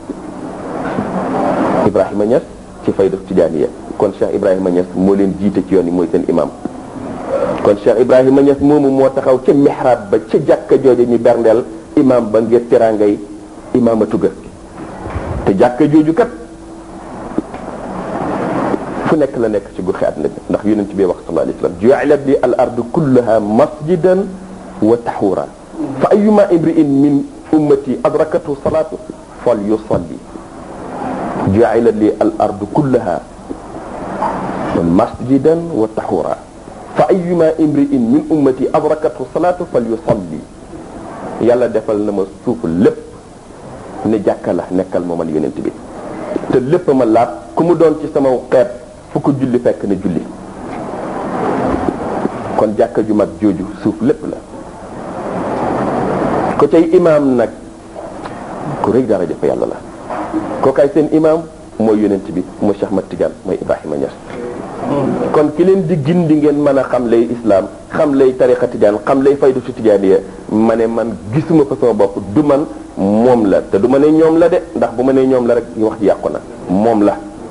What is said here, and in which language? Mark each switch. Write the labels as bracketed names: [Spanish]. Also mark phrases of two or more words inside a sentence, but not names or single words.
[Wolof] Ibrahima Niass ci fayda Tidianiya kon Cheikh Ibrahima Niass moo leen jiite ci yoon yi mooy seen imam kon Cheikh Ibrahima Niass moomu moo taxaw ca mihrab ba ca jàkka jooju ñu berndeel imam ba ngir teraangay imaamatu ga te jàkka jooju kat fu nekk la nekk ci goxi àddina bi ndax yonent bi wax [Arabic] صلى الله عليه وسلم جعلت لي الأرض كلها مسجدا وطهورا فأيما امرئ من أمتي أدركته الصلاة فليصل جعلت لي الأرض كلها مسجدا وطهورا فأيما امرئ من أمتي أدركته الصلاة فليصل [Wolof] yàlla defal na ma suufu lépp ne jàkka la nekkal ma man yonent bi te lépp ma laab ku mu doon ci sama xeet fu ko julli fekk na julli kon jàkka ju mag jooju suuf lépp la ko tey imaam nag ku rëy dara jafe yàlla la ko kay seen imaam mooy yonent bi mooy Cheikh Ahmad Tidiane mooy Ibrahima Niass kon ki leen di gindi ngeen mën a xam lay islam xam lay tariqa Tidiane xam lay faydu su Tidianiya ma ne man gisuma ko sama bopp du man moom la te du ma ne ñoom la de ndax bu ma ne ñoom la rek wax ji yàqu na moom la